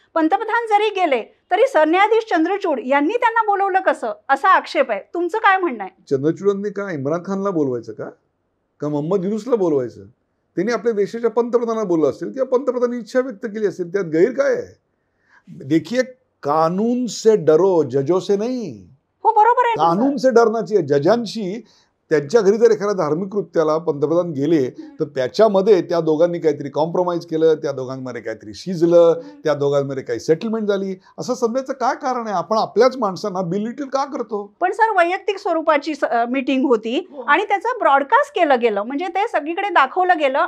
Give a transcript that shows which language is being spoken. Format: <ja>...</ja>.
<mr>पंतप्रधान जरी गेले तरी सरन्यायाधीश चंद्रचूड यांनी त्यांना बोलवलं कसं, असा आक्षेप आहे. तुमचं काय म्हणणं आहे? चंद्रचूडांनी का इम्रान खानला बोलवायचं का मोहम्मद युनूसला बोलवायचं? त्यांनी आपल्या देशाच्या पंतप्रधानाला बोललं असेल किंवा पंतप्रधानांनी इच्छा व्यक्त केली असेल, त्यात गैर काय आहे?</mr> <hi>देखिए, कानून से डरो, जजों से नहीं.</hi> <mr>हो, बरोबर आहे.</mr> <hi>कानून से डरना चाहिए.</hi> <mr>जजांशी त्यांच्या घरी जर एखाद्या धार्मिक कृत्याला पंतप्रधान गेले तर त्याच्यामध्ये त्या दोघांनी काहीतरी कॉम्प्रोमाइज केलं, त्या दोघांमध्ये काहीतरी शिजलं, त्या दोघांमध्ये काही सेटलमेंट झाली असं समजायचं काय कारण आहे? आपण आपल्याच माणसांना बिलिटल का करतो? पण सर, वैयक्तिक स्वरूपाची मीटिंग होती आणि त्याचं ब्रॉडकास्ट केलं गेलं, म्हणजे ते सगळीकडे दाखवलं गेलं.</mr>